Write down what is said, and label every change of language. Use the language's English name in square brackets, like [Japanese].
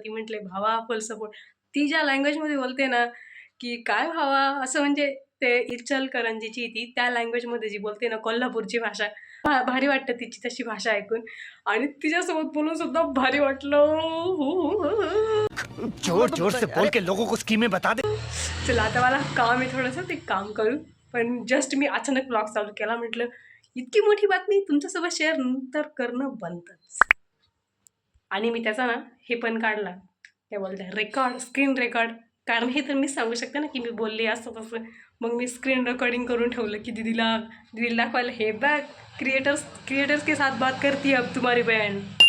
[Marathi] ती म्हटले भावा फुल सपोर्ट. ती ज्या लँग्वेजमध्ये बोलते ना, की काय भावा, असं म्हणजे ते इचलकरंजीची ती त्या लँग्वेजमध्ये जी बोलते ना, कोल्हापूरची भाषा, भारी वाटतं तिची तशी भाषा ऐकून, आणि तिच्यासोबत बोलून सुद्धा भारी वाटलं. [Hindi] जोर जोर से बोल के लोगों को स्कीमें बता दे. [Marathi] चला, आता मला काम आहे थोडंसं, ते काम करू. पण जस्ट मी अचानक ब्लॉग चालू केला, म्हटलं इतकी मोठी बातमी तुमच्यासोबत शेअर नंतर करणं बनतंच. आणि मी त्याचा ना हे पण काढला, काय बोलते, रेकॉर्ड, स्क्रीन रेकॉर्ड. कारण हे तर मी सांगू शकते ना की मी बोलली असं तसं. मग मी स्क्रीन रेकॉर्डिंग करून ठेवलं की दीदीला दाखवायला, हे बॅग क्रिएटर्स [Hindi] के साथ बात करती अब तुम्हारी बहन.